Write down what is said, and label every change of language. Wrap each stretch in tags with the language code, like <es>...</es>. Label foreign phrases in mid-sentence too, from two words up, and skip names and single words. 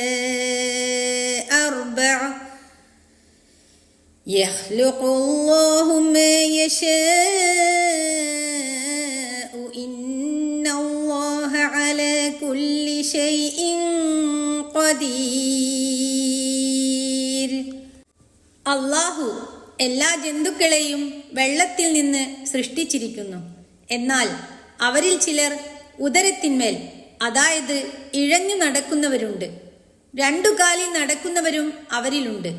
<ar>أربع يخلق الله ما يشاء إن الله على كل شيء قدير.</ar> <ml>അല്ലാഹു എല്ലാ ജന്തുക്കളെയും വെള്ളത്തിൽ നിന്ന് സൃഷ്ടിച്ചിരിക്കുന്നു. എന്നാൽ അവരിൽ ചിലർ ഉദരത്തിന്മേൽ, അതായത് ഇഴഞ്ഞു നടക്കുന്നവരുണ്ട്. 2 കാലിൽ നടക്കുന്നവരും അവരിലുണ്ട്.</ml>